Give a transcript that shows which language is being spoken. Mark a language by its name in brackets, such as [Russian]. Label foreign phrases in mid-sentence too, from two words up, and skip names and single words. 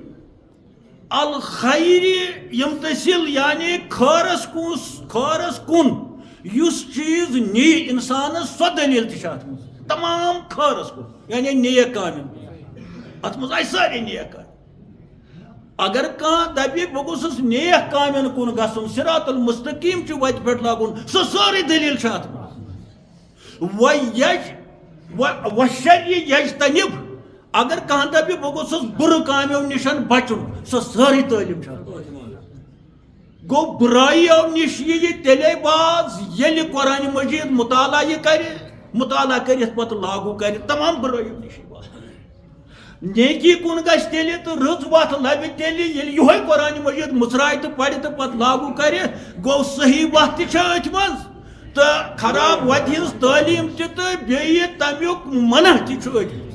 [Arabic] الخیر یمتثل [Kashmiri] یعنی خٲرس کُن یُس چیٖز نی انسانس سۄ دلیٖل تہِ چھِ اتھ منٛز تمام خٲرس کُن یعنی نیک کامٮ۪ن اتھ منٛز آیہِ سارے نیک کامہِ اگر کانٛہہ دپہِ بہٕ گوٚژھُس نیک کامٮ۪ن کُن گژھُن [Arabic] صراط المستقیٖم [Kashmiri] چہِ وتہِ پٮ۪ٹھ لاگُن سۄ سٲرٕے دلیٖل چھِ اتھ منٛز [Arabic] وشر یجتنب [Kashmiri] اگر کانٛہہ دپہِ بہٕ گوٚژھُس بُرٕ کامیو نِش بچُن سۄ سٲرٕے تعلیٖم چھِ اتھ منٛز گوٚو بُرایو نِش یِیہِ تیٚلے باز ییٚلہِ قرآن مجید مطالعہ یہِ کرِ مطالعہ کٔرِتھ پتہٕ لاگوٗ کرِ تمام بُرایو نِش یِیہِ باز نیکی کُن گژھِ تیٚلہِ تہٕ رٕژ وتھ لبہِ تیٚلہِ ییٚلہِ یِہوے قرآن مجید مُژراے تہٕ پرِ تہٕ پتہٕ لاگوٗ کرِ گوٚو صحیح وتھ تہِ چھِ أتھۍ منٛز تہٕ خراب وتہِ ہٕنٛز تعلیٖم تہِ تہٕ بیٚیہِ تمیُک منع تہِ چھُ أتھۍ